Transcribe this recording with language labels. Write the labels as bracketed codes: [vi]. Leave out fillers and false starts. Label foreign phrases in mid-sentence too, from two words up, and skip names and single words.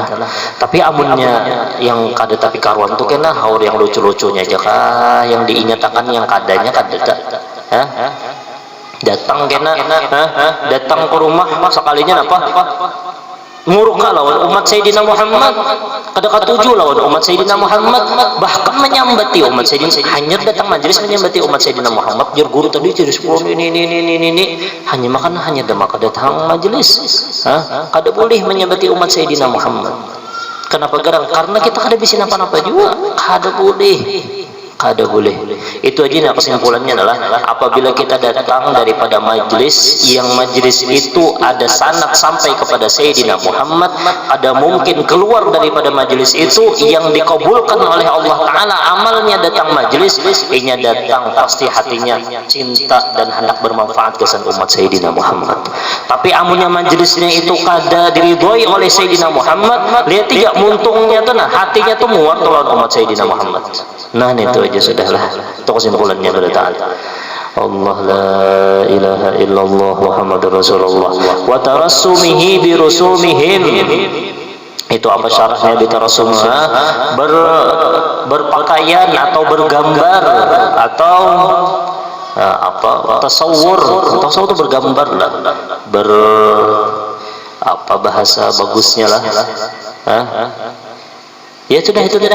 [bjn] Tapi amunnya yang kada tapi karuan tuh kena haur yang lucu-lucunya aja kah, yang diingatkan yang kadanya kada datang kena datang ke rumah sekalinya apa nguruk lawan umat Sayyidina Muhammad, kada katuju lawan umat Sayyidina Muhammad, bahkan menyambati umat Sayyidina, hanya datang majelis menyambati umat Sayyidina Muhammad. Jur guru tadi jadi 10 ini hanya makan hanya demak datang majelis, kada boleh menyambati umat Sayyidina Muhammad. Kenapa garang? Karena kita kada bisa apa-apa juga, kada boleh. Kada boleh. Itu aja. Nah kesimpulannya adalah apabila kita datang daripada majlis yang majlis itu ada sanad sampai kepada Sayyidina Muhammad, ada mungkin keluar daripada majlis itu yang dikabulkan oleh [ar] الله تعالى [bjn] amalnya datang majlis, inya datang pasti hatinya cinta dan hendak bermanfaat kesan umat Sayyidina Muhammad. Tapi amunnya majlisnya itu kada diridhoi oleh Sayyidina Muhammad, lihat tidak muntungnya tuh, nah hatinya tuh muar lawan umat Sayyidina Muhammad. Nah itu aja sudahlah, itu kesimpulannya pada ta'ala. [ar] الله لا إله إلا الله محمد رسول الله وترسمه برسومهم. [bjn] Itu apa syaratnya bitarassumha? Berpakaian atau bergambar atau tasawur itu bergambar lah, apa bahasa bagusnya lah, ya sudah itu dah.